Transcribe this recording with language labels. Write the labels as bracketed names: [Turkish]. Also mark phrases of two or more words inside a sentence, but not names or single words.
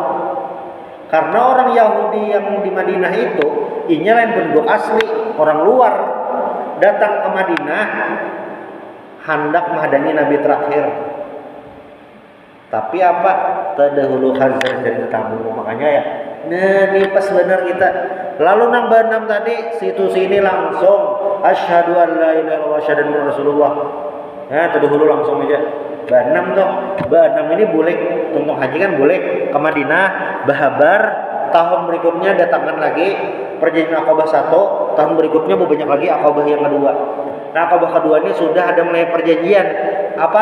[Banjar] Karena orang Yahudi yang di Madinah itu, inya lain penduduk asli, orang luar datang ke Madinah, hendak menghadani Nabi terakhir. Tapi apa? Terdahulu Khazraj jadi tamu, makanya ya. Nah, ini pas benar kita. Lalu nang Ba'anam tadi, situ sini langsung [Arabic] أشهد أن لا إله إلا الله وأشهد أن رسول الله. [Banjar] Nah, terdahulu langsung aja. Ba'anam tuh, Ba'anam ini boleh untuk haji kan boleh ke Madinah, bahabar, tahun berikutnya datangkan lagi perjanjian Aqabah 1, tahun berikutnya banyak lagi Aqabah yang kedua. Nah, Aqabah kedua ini sudah ada mulai perjanjian apa?